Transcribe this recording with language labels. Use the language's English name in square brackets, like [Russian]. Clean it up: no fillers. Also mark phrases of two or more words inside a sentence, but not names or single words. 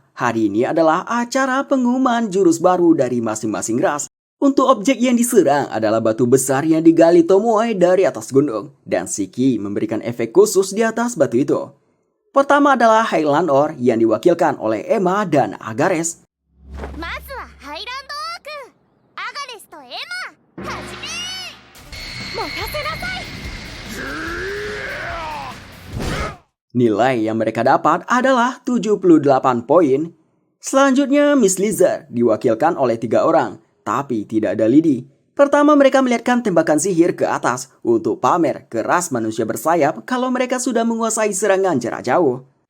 [Indonesian] Hari ini adalah acara pengumuman jurus baru dari masing-masing ras. Untuk objek yang diserang adalah batu besar yang digali Tomoe dari atas gunung. Dan Shiki memberikan efek khusus di atas batu itu. Pertama adalah Highland Ore yang diwakilkan oleh Emma dan Agares. [Japanese] まずはハイランドオークアガレスとエマはじめ持たせなさい [Indonesian] Nilai yang mereka dapat adalah 78 poin. Selanjutnya Miss Lizard diwakilkan oleh 3 orang, tapi tidak ada lidi. Pertama mereka melihatkan tembakan sihir ke atas untuk pamer ke ras manusia bersayap kalau mereka sudah menguasai serangan jarak jauh.